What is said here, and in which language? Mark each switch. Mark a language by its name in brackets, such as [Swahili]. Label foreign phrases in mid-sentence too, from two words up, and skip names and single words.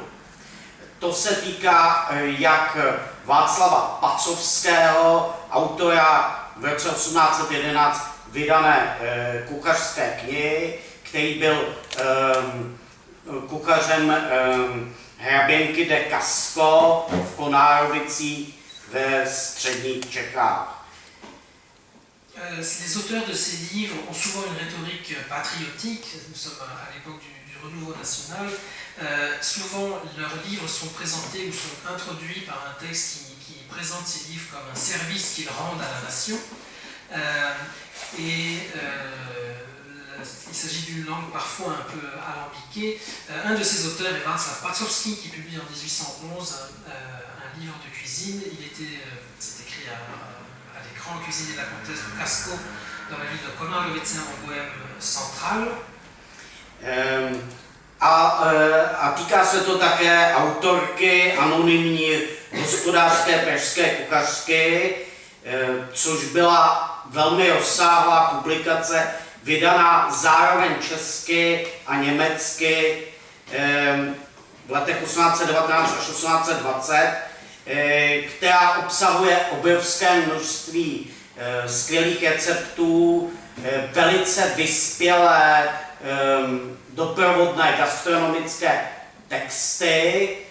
[Czech] To se týká jak Václava Pacovského, autora v roce 1811 vydané kuchařské knihy, který byl kuchařem hraběnky de Casco v Konárovicích ve středních Čechách. [French] Les auteurs de ces livres ont souvent une rhétorique patriotique, nous sommes à l'époque du renouveau national, souvent leurs livres sont présentés ou sont introduits par un texte qui présente ces livres comme un service qu'ils rendent à la nation. Il s'agit d'une langue parfois un peu alambiquée. Un de ces auteurs est Václav Pacovský, qui publie en 1811 un livre de cuisine. C'est écrit à l'écran, Cuisine de la comtesse de Casco, dans la ville de Konárovice en Bohême centrale. [Czech] A týká se to také autorky anonymní hospodářské pražské kuchařky, což byla velmi rozsáhlá publikace, vydaná zároveň česky a německy v letech 1819 až 1820, která obsahuje obrovské množství skvělých receptů, velice vyspělé doprovodné gastronomické texty,